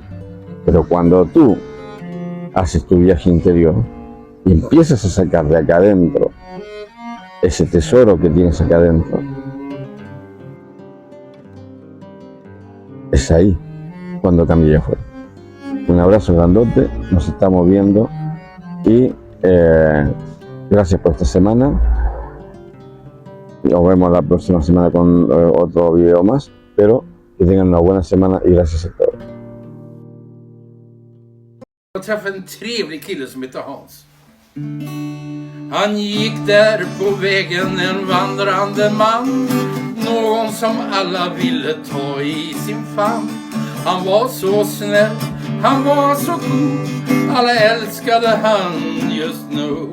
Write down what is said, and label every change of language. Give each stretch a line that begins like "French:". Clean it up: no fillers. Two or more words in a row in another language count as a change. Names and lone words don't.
Spanish: Pero cuando tú haces tu viaje interior y empiezas a sacar de acá adentro ese tesoro que tienes acá adentro, es ahí cuando cambia afuera. Un abrazo grandote, nos estamos viendo y gracias por esta semana. Nos vemos la próxima semana con otro video más, pero que tengan una buena semana y gracias a todos.
Swedish: Jag träffade en trevlig kille som heter Hans. Han gick där på vägen en vandrande man, någon som alla ville ta i sin famn. Han var så snäll, han var så god, alla älskade han just nu.